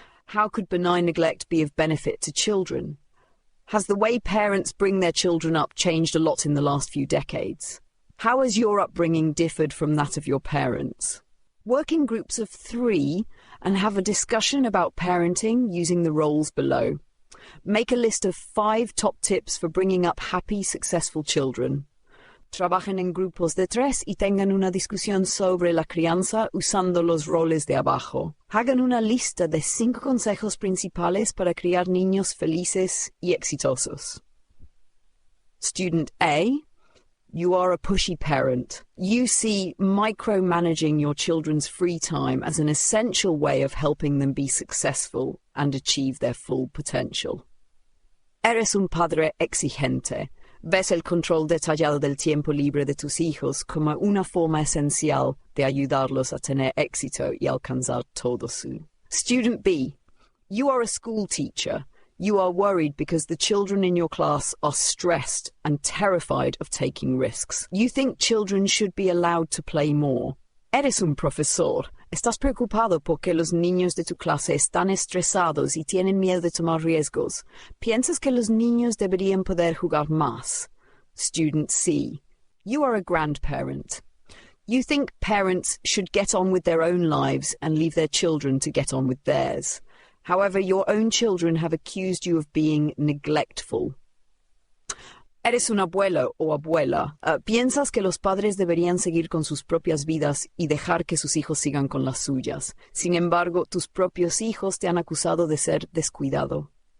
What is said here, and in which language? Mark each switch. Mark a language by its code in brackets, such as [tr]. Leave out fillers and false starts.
[en] How could benign neglect be of benefit to children? Has the way parents bring their children up changed a lot in the last few decades? How has your upbringing differed from that of your parents? Working groups of 3 and have a discussion about parenting using the roles below. Make a list of 5 top tips for bringing up happy, successful children. [es] Trabajen en grupos de 3 y tengan una discusión sobre la crianza usando los roles de abajo. Hagan una lista de 5 consejos principales para criar niños felices y exitosos. [en] Student A, you are a pushy parent. You see micromanaging your children's free time as an essential way of helping them be successful and achieve their full potential. [es] Eres un padre exigente. Ves el control detallado del tiempo libre de tus hijos como una forma esencial de ayudarlos a tener éxito y alcanzar todo su. [en] Student B, you are a school teacher. You are worried because the children in your class are stressed and terrified of taking risks. You think children should be allowed to play more. [es] Eres un profesor. Estás preocupado porque los niños de tu clase están estresados y tienen miedo de tomar riesgos. Piensas que los niños deberían poder jugar más. [en] Student C, you are a grandparent. You think parents should get on with their own lives and leave their children to get on with theirs. However, your own children have accused you of being neglectful. [es] Eres un abuelo o abuela. Piensas que los padres deberían seguir con sus propias vidas y dejar que sus hijos sigan con las suyas. Sin embargo, tus propios hijos te han acusado de ser descuidado.